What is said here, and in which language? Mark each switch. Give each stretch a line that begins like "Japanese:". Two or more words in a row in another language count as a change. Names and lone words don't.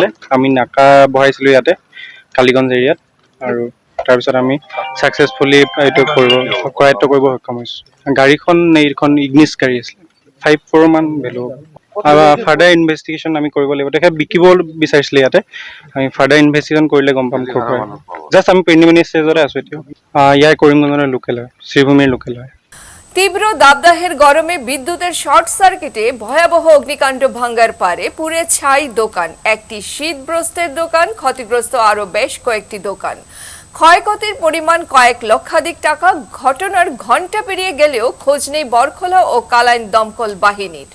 Assamese: আমি নাকা বহাইছিলোঁ ইয়াতে কালীগঞ্জ এৰিয়াত, আৰু তাৰপিছত আমি ছাকচেছফুলি এইটো কৰায়ত্ব কৰিব সক্ষম হৈছোঁ। গাড়ীখন এইখন ইগনিছ গাড়ী আছিলে। 5 crore মান ভেলু।
English: further investigation
Assamese: আমি কৰিব লাগিব। তেখেত বিকিব বিচাৰিছিলে ইয়াতে। আমি
English: further investigation
Assamese: কৰিলে গম পাম ক'ৰ পৰা। জাষ্ট আমি প্ৰিলিমিনাৰী ষ্টেজতে আছোঁ এতিয়া। ইয়াৰ কৰিমগঞ্জৰ লোকেল হয়, শ্ৰীভূমিৰ লোকেল হয়।
Bangla: তীব্র দাবদাহের গরমে বিদ্যুতের শর্ট সার্কিটে ভয়াবহ অগ্নিকাণ্ড ভাঙ্গার পারে পুড়ে ছাই দোকান। একটি শীতবস্ত্রের দোকান, ক্ষতিগ্রস্ত আরও বেশ কয়েকটি দোকান। ক্ষয়ক্ষতির পরিমাণ কয়েক লক্ষাধিক টাকা। ঘটনার ঘণ্টা পেরিয়ে গেলেও খোঁজ নেই বরখোলা ও কালাইন দমকল বাহিনীর।